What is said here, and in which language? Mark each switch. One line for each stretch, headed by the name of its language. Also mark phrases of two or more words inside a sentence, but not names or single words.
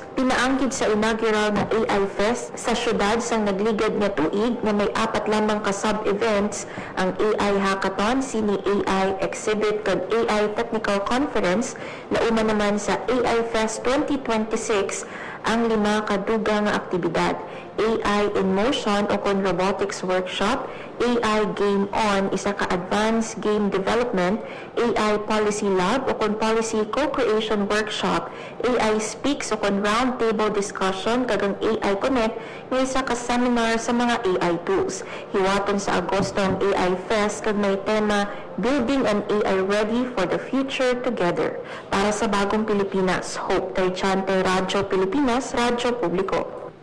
Hiligaynon: Pinaanggid sa inaugural na AI Fest sa syudad sang nagligad nga tuig na may 4 lamang ka sub-events, ang AI Hackathon, sini AI Exhibit kag AI Technical Conference, lauman naman sa AI Fest 2026 ang 5 kadugang nga aktibidad. AI in Motion o kon Robotics Workshop, AI Game On, isa ka Advanced Game Development, AI Policy Lab o kon Policy Co-Creation Workshop, AI Speaks o kon Roundtable Discussion kagang AI Connect, nga isa ka seminar sa mga
English: AI tools.
Hiligaynon: Hiwaton sa Agosto ang AI Fest kag may tema Building an AI Ready for the Future Together. Para sa Bagong Pilipinas, Hope Torrichante, Radyo Pilipinas, Radyo Publiko.